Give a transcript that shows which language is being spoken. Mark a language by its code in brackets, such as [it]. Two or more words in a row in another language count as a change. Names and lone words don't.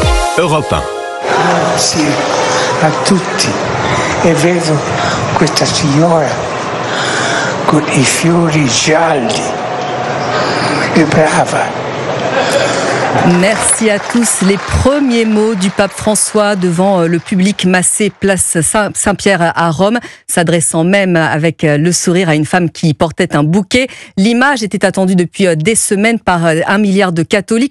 [fr] Europe 1. [it] Grazie a tutti. E vedo questa signora con i fiori gialli. È brava. [fr] Merci à tous. Les premiers mots du pape François devant le public massé place Saint-Pierre à Rome, s'adressant même avec le sourire à une femme qui portait un bouquet. L'image était attendue depuis des semaines par 1 milliard de catholiques.